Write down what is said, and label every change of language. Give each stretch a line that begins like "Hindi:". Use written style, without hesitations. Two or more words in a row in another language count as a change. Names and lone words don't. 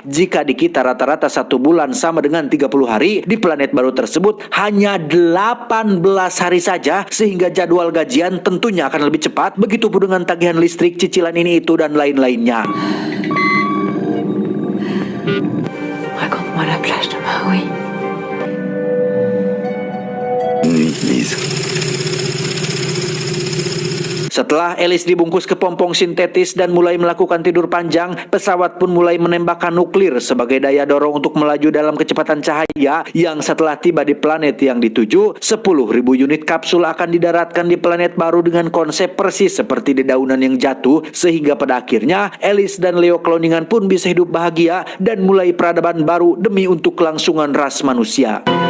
Indonesian: Jika di kita rata-rata 1 bulan sama dengan 30 hari, di planet baru tersebut hanya 18 hari saja, sehingga jadwal gajian tentunya akan lebih cepat. Begitupun dengan tagihan listrik, cicilan ini itu dan lain-lainnya.
French: Raconte-moi la plage de Maui. Nuit mise.
Indonesian: Setelah Alice dibungkus ke pompong sintetis dan mulai melakukan tidur panjang, pesawat pun mulai menembakkan nuklir sebagai daya dorong untuk melaju dalam kecepatan cahaya yang setelah tiba di planet yang dituju, 10.000 unit kapsul akan didaratkan di planet baru dengan konsep persis seperti dedaunan yang jatuh, sehingga pada akhirnya Alice dan Leo Cloningan pun bisa hidup bahagia dan mulai peradaban baru demi untuk kelangsungan ras manusia.